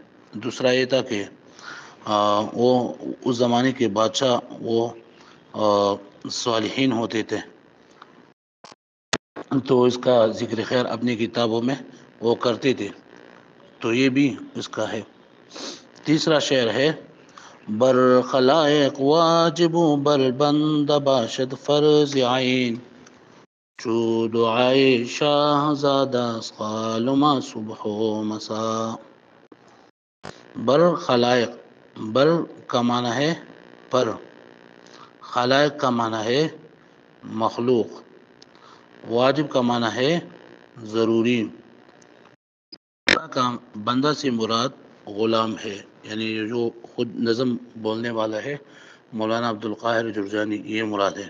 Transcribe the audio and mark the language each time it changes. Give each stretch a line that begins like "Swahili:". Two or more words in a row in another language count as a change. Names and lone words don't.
Urdu: دوسرا یہ تھا کہ وہ اس زمانے کے بادشاہ وہ صالحین ہوتے تھے، تو اس کا ذکر خیر اپنی کتابوں میں وہ کرتے تھے، تو یہ بھی اس کا ہے۔ تیسرا شعر ہے
Persian: بر خلائق واجب و بر بند باشد فرض عین، چو دعائے شاہ زادہ قالما صبح و مسا۔ بر خلائق،
Urdu: بر کا معنی ہے پر، خلائق کا معنی ہے مخلوق، واجب کا معنی ہے ضروری، بندہ سے مراد غلام ہے، یعنی جو خود نظم بولنے والا ہے مولانا عبدالقاہر جرجانی، یہ مراد ہے۔